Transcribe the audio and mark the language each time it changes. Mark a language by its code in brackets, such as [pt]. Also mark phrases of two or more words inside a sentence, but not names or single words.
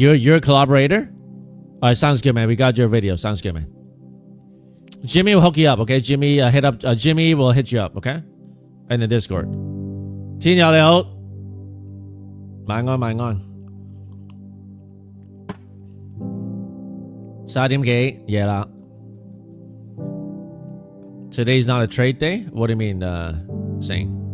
[en] You're a collaborator? All right, sounds good, man. We got your video. Sounds good, man. Jimmy will hook you up, okay? Jimmy, Jimmy will hit you up, okay? In the Discord. [yue] 天友你好，晚安晚安。11點幾夜啦。 [en] Today's not a trade day? What do you mean, saying?